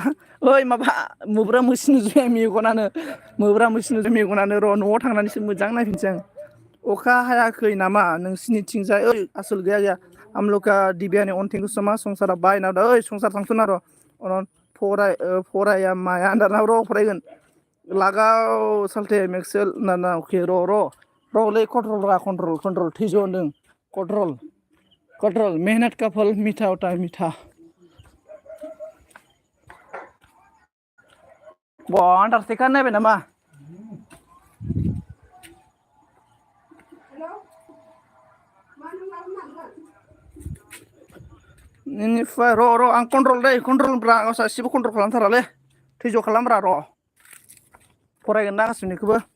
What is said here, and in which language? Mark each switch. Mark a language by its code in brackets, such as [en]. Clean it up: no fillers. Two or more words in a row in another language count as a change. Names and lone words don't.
[brx] ओइ माबा मोब्रा मोसि नुजोबबाय मेगनानो र' न'आव थांनानैसो मोजां नायफिनसै आं अखा हायाखै नामा नोंसिनिथिंजाय ओइ आसोल गैया आमलका दिबियानि अन [en] thank you so much [brx] संसारा बायना ओइ संसार थांसोना र' फराया माया दाना र' फरायगोन लागाव साल्टे मेक्सेल ना अके र'लै कन्ट्रल थैज' होनदों कन्ट्रल [hi] मेहनत का फल मीठा होता है [brx] मीठा आन्टारटेकार नायबाय नामा बेनिफ्राय र' आं कन्ट्रलब्रा गासिबो कन्ट्रल खालामथारालै थैज' खालामब्रा र' फरायगोन ना गासिनिखौबो